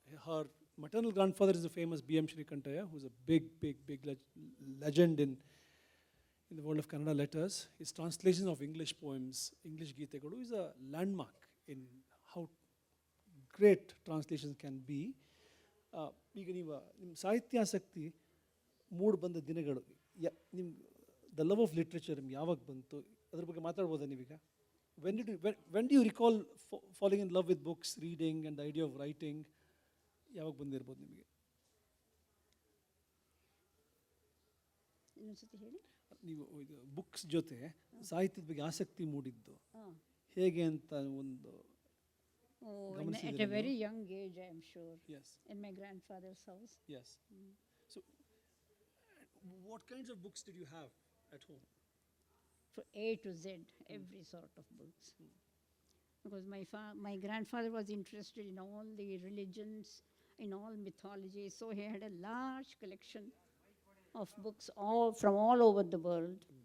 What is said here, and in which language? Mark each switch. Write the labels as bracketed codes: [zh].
[en] Her maternal grandfather is the famous B.M. Shrikantaya, who's a big legend in the world of Kannada letters. His translations of English poems, English Geetegalu, is a landmark in how great translations can be. [kn] ಈಗ ನೀವು ನಿಮ್ಮ ಸಾಹಿತ್ಯಾಸಕ್ತಿ mood ಬಂದ ದಿನಗಳು ನಿಮ್ಮ [en] the love of literature [kn] ನಿಮ್ಗೆ ಯಾವಾಗ ಬಂತು ಅದ್ರ ಬಗ್ಗೆ ಮಾತಾಡ್ಬೋದಾ ನೀವೀಗ? [en] When do you recall falling in love with books, reading and the idea of writing? [kn] ಯಾವಾಗ ಬಂದಿರ್ಬೋದು ನಿಮಗೆ? ಇನ್ನೊಂದ್ಸತಿ ಹೇಳಿ. ನೀವು ಬುಕ್ಸ್ ಜೊತೆ ಸಾಹಿತ್ಯದ ಬಗ್ಗೆ ಆಸಕ್ತಿ ಮೂಡಿದ್ದು ಹೇಗೆ ಅಂತ ಒಂದು [en] At a very young age, I am sure. Yes. In my grandfather's house. Yes. So what kinds of books did you have at home? For A to Z, every sort of books. Because my grandfather was interested in all the religions, in all mythology, so he had a large collection of books from all over the world.